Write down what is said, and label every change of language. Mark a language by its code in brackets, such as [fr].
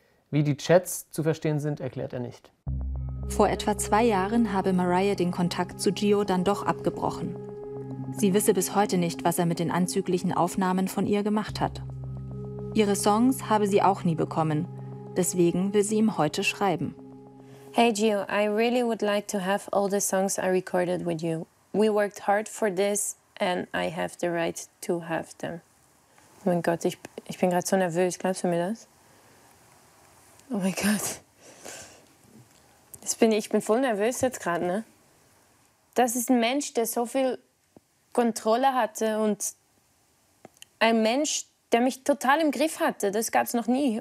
[de] Wie die Chats zu verstehen sind, erklärt er nicht. Vor etwa 2 Jahren habe Mariah den Kontakt zu Gio dann doch abgebrochen. Sie wisse bis heute nicht, was er mit den anzüglichen Aufnahmen von ihr gemacht hat. Ihre Songs habe sie auch nie bekommen. Deswegen will sie ihm heute schreiben. [en] Hey Gio, I really would like to have all the songs I recorded with you. We worked hard for this and I have the right to have them. [de] Oh mein Gott, ich bin gerade so nervös. Glaubst du mir das? Oh mein Gott. Ich bin voll nervös jetzt gerade, ne? Das ist ein Mensch, der so viel Kontrolle hatte und ein Mensch, der mich total im Griff hatte. Das gab es noch nie.